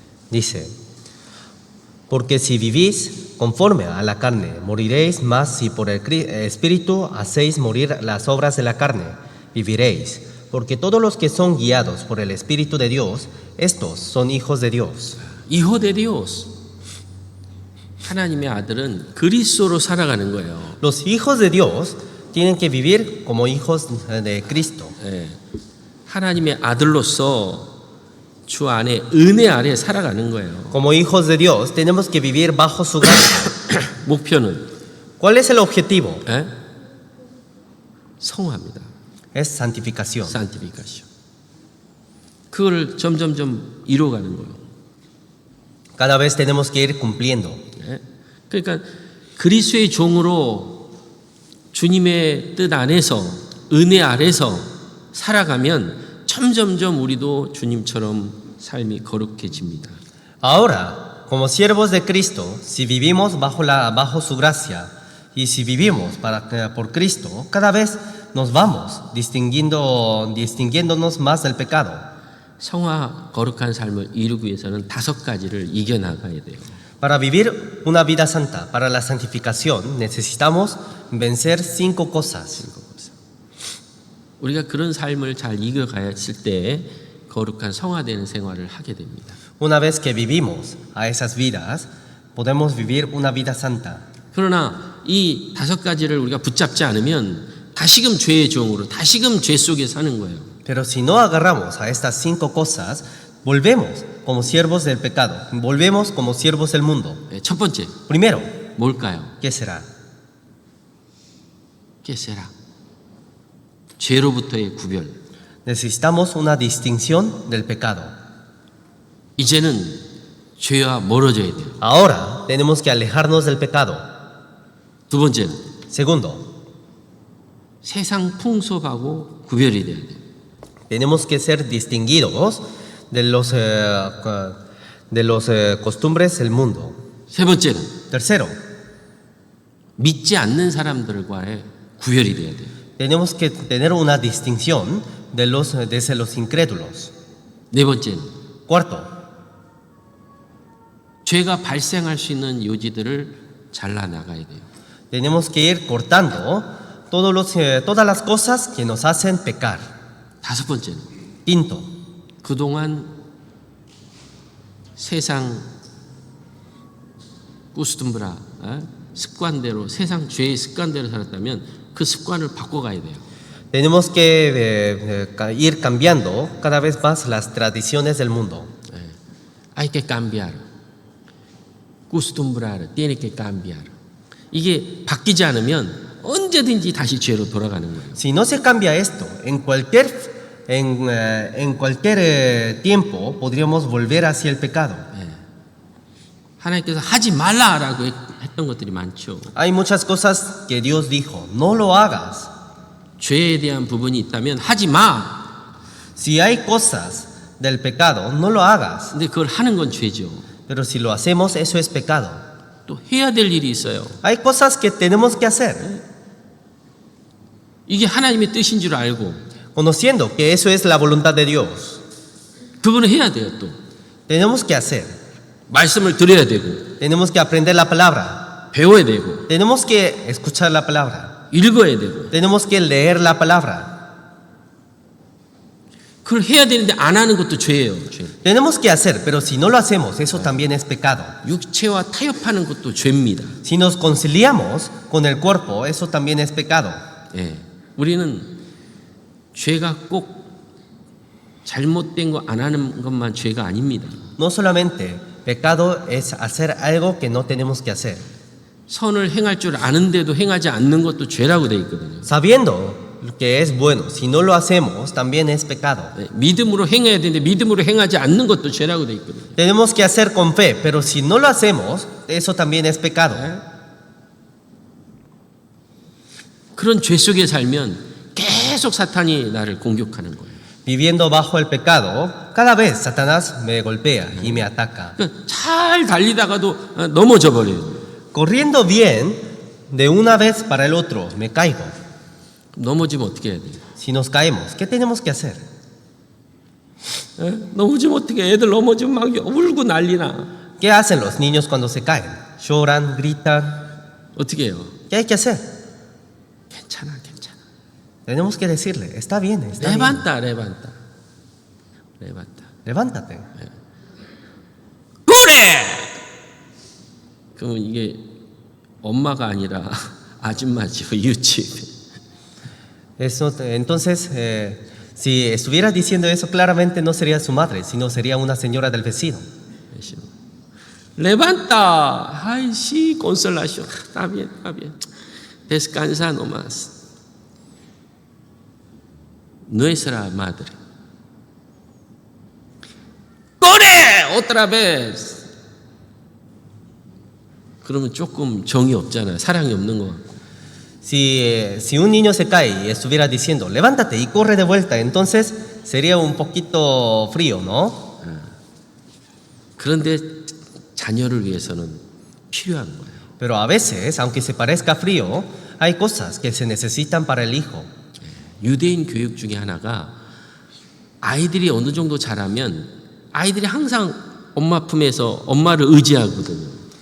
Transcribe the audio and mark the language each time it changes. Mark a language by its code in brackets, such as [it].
[es] Dice, porque si vivís conforme a la carne, moriréis, mas si por el Espíritu hacéis morir las obras de la carne, viviréis. Porque todos los que son guiados por el Espíritu de Dios, estos son hijos de Dios. Hijo de Dios. [ko] 하나님의 아들은 그리스도로 살아가는 거예요. [es] Los hijos de Dios tienen que vivir como hijos de Cristo. [ko] 하나님의 아들로서 주 안에 은혜 아래 살아가는 거예요. [es] Como hijos de Dios tenemos que vivir bajo su gracia. [ko] 목표는 [es] ¿Cuál es el objetivo? [ko] 예? 성화입니다. [es] Es santificación. 산티피카시오. [ko] 그걸 점점점 이뤄가는 거예요. [es] Cada vez tenemos que ir cumpliendo. [ko] 예? 그러니까 그리스도의 종으로 주님의 뜻 안에서 은혜 아래서 살아가면 점점점 우리도 주님처럼 삶이 거룩해집니다. [es] Ahora, como siervos de Cristo, si vivimos bajo su gracia y si vivimos por Cristo, cada vez nos vamos distinguiéndonos más del pecado. [ko] 성화 거룩한 삶을 이루기 위해서는 5가지를 이겨나가야 돼요. [es] Para vivir una vida santa, para la santificación, necesitamos vencer 5 cosas. [ko] 우리가 그런 삶을 잘 이겨가야 할 때 거룩한 성화되는 생활을 하게 됩니다. [es] Una vez que vivimos a esas vidas, podemos vivir una vida santa. [ko] 그러나 이 5가지를 우리가 붙잡지 않으면 다시금 죄의 종으로 다시금 죄 속에 사는 거예요. [es] Pero si no agarramos a estas 5 cosas, volvemos como siervos del pecado, volvemos como siervos del mundo. [ko] 첫 번째 [es] Primero, [ko] 뭘까요? [es] ¿qué será? [ko] 깨세라. 죄로부터의 구별. [es] Necesitamos una distinción del pecado. [ko] 이제는 죄와 멀어져야 돼요. [es] Ahora tenemos que alejarnos del pecado. [ko] 두 번째는 [es] Segundo, [ko] 세상 풍속하고 구별이 돼야 돼요. [es] tenemos que ser distinguidos de los costumbres del mundo. [ko] 세 번째는 [es] Tercero, [ko] 믿지 않는 사람들과의 구별이 돼야 돼요. [es] tenemos que tener una distinción desde los incrédulos. [ko] 네 번째는 [es] Cuarto, [ko] 죄가 발생할 수 있는 요지들을 잘라나가야 돼요. [es] tenemos que ir cortando todas las cosas que nos hacen pecar. [ko] 다섯 번째는 [es] Quinto, [ko] 그동안 세상 꾸스tum브라 습관대로 세상 죄의 습관대로 살았다면 그 습관을 바꿔가야 돼요. [es] tenemos que ir cambiando cada vez más las tradiciones del mundo. Hay que cambiar. Costumbrar, tiene que cambiar. [ko] 이게 바뀌지 않으면 언제든지 다시 죄로 돌아가는 거예요. [es] Si no se cambia esto, en cualquier tiempo podríamos volver hacia el pecado. [ko] 하나님께서 하지 말라라고 했던 것들이 많죠. [es] Hay muchas cosas que Dios dijo, no lo hagas. [ko] 죄에 대한 부분이 있다면 하지 마. [es] Si hay cosas del pecado, no lo hagas. [ko] 근데 그걸 하는 건 죄죠. [es] Pero si lo hacemos, eso es pecado. [ko] 또 해야 될 일이 있어요. [es] Hay cosas que tenemos que hacer, [ko] 이게 하나님의 뜻인 줄 알고 [es] conociendo que eso es la voluntad de Dios. [ko] 그거는 해야 돼요. 또 [es] Tenemos que hacer, [ko] 말씀을 들어야 되고 [es] tenemos que aprender la palabra, [ko] 배워야 되고 [es] tenemos que escuchar la palabra, [ko] 읽어야 되고 [es] tenemos que leer la palabra. [ko] 그걸 해야 되는데 안 하는 것도 죄예요. 죄. [es] Tenemos que hacer, pero si no lo hacemos, eso también es pecado. [ko] 육체와 타협하는 것도 죄입니다. [es] Si nos conciliamos con el cuerpo, eso también es pecado. [ko] 예. 우리는 죄가 꼭 잘못된 거 안 하는 것만 죄가 아닙니다. [es] No solamente pecado es hacer algo que no tenemos que hacer. [ko] 선을 행할 줄 아는데도 행하지 않는 것도 죄라고 돼 있거든요. [es] Sabiendo que es bueno, si no lo hacemos, también es pecado. [ko] 예. 믿음으로 행해야 되는데 믿음으로 행하지 않는 것도 죄라고 돼 있거든요. [es] Tenemos que hacer con fe, pero si no lo hacemos, eso también es pecado. [ko] 그런 죄 속에 살면 계속 사탄이 나를 공격하는 거예요. [es] Viviendo bajo el pecado, cada vez Satanás me golpea y me ataca. [ko] 그러니까 잘 달리다가도 넘어져 버려요. [es] Corriendo bien, de una vez para el otro, me caigo. [ko] 넘어지면 어떻게 해야 돼요? [es] Si nos caemos, ¿qué tenemos que hacer? [ko] 넘어지면 어떻게 해? 애들 넘어지면 막 울고 난리나. [es] ¿Qué hacen los niños cuando se caen? Lloran, gritan. [ko] 어떻게 해요? [es] ¿Qué hay que hacer? [ko] 괜찮아, 괜찮아. [es] Tenemos que decirle, está bien, está bien. 레반타, 레반타, 레반타. Levántate. [ko] 그래. 그러면 이게 엄마가 아니라 아줌마죠, 유치원. [es] Eso, entonces, si estuviera diciendo eso claramente no sería su madre, sino sería una señora del vecino. Levanta. Ay, sí, consolación. Está bien, está bien. Descansa nomás. Nuestra madre. ¡Corre! Otra vez. [ko] 그러면 조금 정이 없잖아요. 사랑이 없는 것 같고. [es] Si un niño se cae y estuviera diciendo, levántate y corre de vuelta, entonces sería un poquito frío, ¿no? [ko] 그런데 자녀를 위해서는 필요한 거예요. [es] Pero a veces, aunque se parezca frío, hay cosas que se necesitan para el hijo. [ko] 유대인 교육 중에 하나가 아이들이 어느 정도 자라면 아이들이 항상 엄마 품에서 엄마를 의지하거든요.